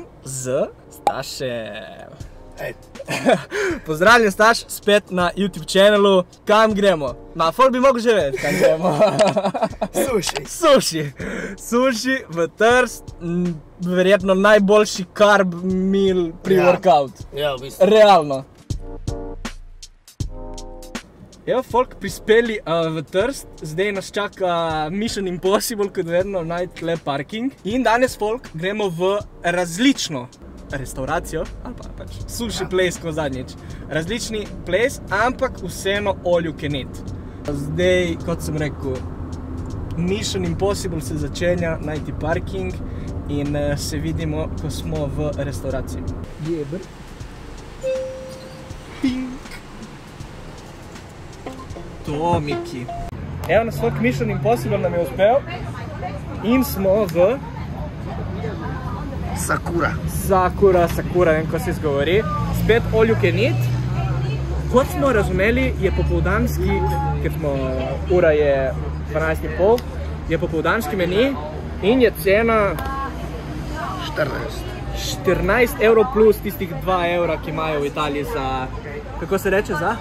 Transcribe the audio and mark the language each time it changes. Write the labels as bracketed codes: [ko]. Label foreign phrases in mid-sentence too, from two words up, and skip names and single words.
[sl] Z Stašem. Pozdravljen Staš, spet na YouTube channelu. Kam gremo? Ma, folk bi mogel že vedeti, kam gremo. Sushi v Trst. Verjetno najboljši [en] carb meal pre-workout. [sl] Ja, v bistvu. Realno. Evo, folk prispeli v Trst, zdaj nas čaka Mission Impossible, kot vedno, najti le parking. In danes, folk, gremo v različno restauracijo, ali pa pač [en] sushi place, [sl] ko zadnjič. Različni place, ampak vseeno [en] all you can eat. [sl] Zdaj, kot sem rekel, Mission Impossible se začenja, najti parking in se vidimo, ko smo v restauraciji. Jeber. Pink. To, Miki. Evo nas folk Mission Impossible nam je uspel in smo v Sakura, vem, ko se izgovori. Spet [en] all you can eat. [sl] Kot smo razumeli, je popoldanski, ker ura je 12:30, je popoldanski meni in je cena 14 evrov plus tistih 2 evra, ki imajo v Italiji za, kako se reče, za?